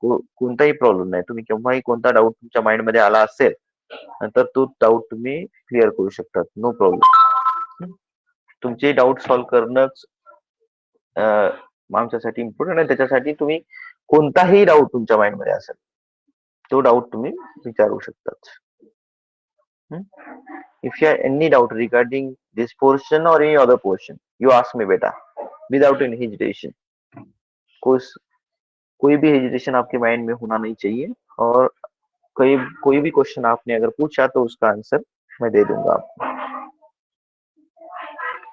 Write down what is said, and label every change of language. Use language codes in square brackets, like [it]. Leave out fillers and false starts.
[mr] कोणताही प्रॉब्लेम नाही. तुम्ही केव्हाही कोणता डाऊट तुमच्या माइंड मध्ये आला असेल तर तो डाऊट तुम्ही क्लिअर करू शकतात, नो प्रॉब्लेम. तुमचे डाऊट सॉल्व्ह करणंच आमच्यासाठी इम्पॉर्टंट आहे. त्याच्यासाठी तुम्ही कोणताही डाऊट तुमच्या माइंड मध्ये असेल तो डाऊट तुम्ही विचारू शकतात. [en] If you have any doubt regarding this portion or any other portion, you ask me बेटा, without any hesitation. [hi] कोई भी हेजिटेशन आपके माइंड में होना नहीं चाहिए, और कोई भी क्वेश्चन आपने अगर पूछा तो उसका आंसर मैं दे दूंगा आपको.